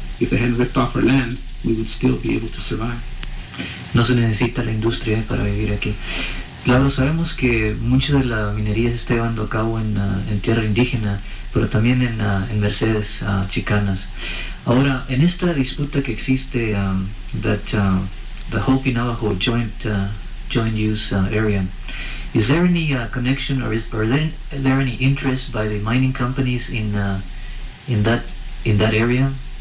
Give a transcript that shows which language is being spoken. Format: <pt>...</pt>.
<en>If they hadn't ripped off our land, we would still be able to survive.</en> <es>No se necesita la industria para vivir aquí. Claro, sabemos que mucha de la minería se está llevando a cabo en tierra indígena, pero también en Mercedes chicanas. Ahora, en esta disputa que existe,</es> <en>the Hopi Navajo joint use area, is there any connection, or are there any interest by the mining companies in that area?</en>